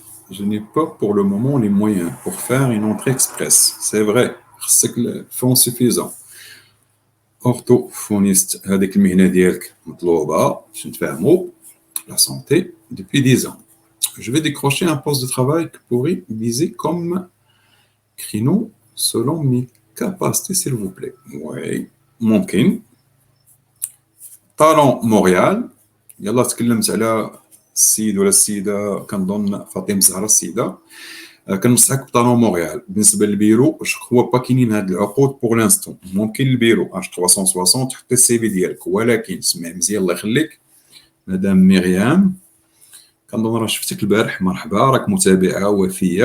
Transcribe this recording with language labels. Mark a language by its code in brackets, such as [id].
[fr] Je n'ai pas pour le moment les moyens pour faire une entrée express. C'est vrai, c'est que le fonds suffisant. [ar] Orthophoniste, هذيك المهنة ديالك مطلوبة باش نتفاهموا. [fr] La santé depuis 10 ans. Je vais décrocher un poste de travail que pourrait viser comme créneau selon mes capacités, s'il vous plaît. Oui, [ar] ممكن. طالون مونريال. يلا تكلمت على السيد ولا السيده، كنظن فاطمه زهره السيده. كنصحك بطالون مونريال. بالنسبه للبيرو هو با كاينين هاد العقود بوغ لانستون. ممكن البيرو اش 360 تحط السي في ديالك، ولكن سمع مزيان الله يخليك مدام مريم، كنظن راه شفتك البارح، مرحبا راك متابعه وفيه.